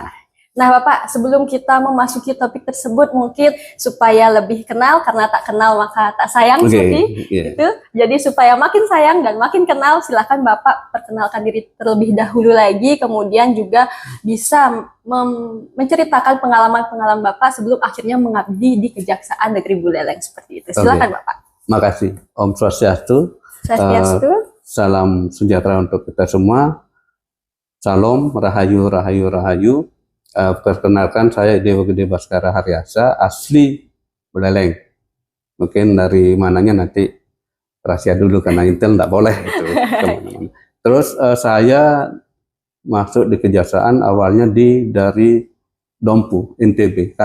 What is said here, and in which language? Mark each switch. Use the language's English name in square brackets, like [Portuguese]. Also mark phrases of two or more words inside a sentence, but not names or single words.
[Indonesian] Nah Bapak, sebelum kita memasuki topik tersebut, mungkin supaya lebih kenal, karena tak kenal maka tak sayang, seperti itu. Jadi supaya makin sayang dan makin kenal, silakan Bapak perkenalkan diri terlebih dahulu lagi, kemudian juga bisa menceritakan pengalaman-pengalaman Bapak sebelum akhirnya mengabdi di Kejaksaan Negeri Buleleng, seperti itu. Silakan Bapak. Makasih. Om Swastiastu. Swastiastu. Salam sejahtera untuk kita semua. Salam, rahayu, rahayu, rahayu. Perkenalkan, saya Dewa Gede Baskara Haryasa, asli Buleleng. Mungkin dari mananya nanti rahasia dulu karena intel nggak boleh gitu. Terus saya masuk di kejaksaan awalnya dari Dompu, NTB.